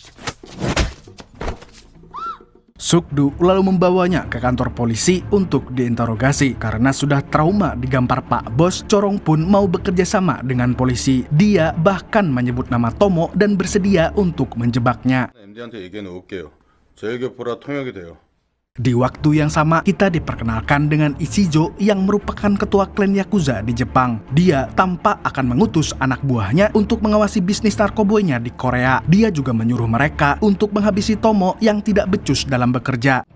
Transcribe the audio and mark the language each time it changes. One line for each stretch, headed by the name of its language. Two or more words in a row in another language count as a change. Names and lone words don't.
Indonesian: Sukdu lalu membawanya ke kantor polisi untuk diinterogasi. Karena sudah trauma digampar Pak Bos, Corong pun mau bekerja sama dengan polisi. Dia bahkan menyebut nama Tomo dan bersedia untuk menjebaknya.
Korean: MD한테 얘기해 놓을게요. 제 교포라 통역이 돼요.
Indonesian: Di waktu yang sama, kita diperkenalkan dengan Ichijo yang merupakan ketua klan Yakuza di Jepang. Dia tampak akan mengutus anak buahnya untuk mengawasi bisnis narkoboynya di Korea. Dia juga menyuruh mereka untuk menghabisi Tomo yang tidak becus dalam bekerja.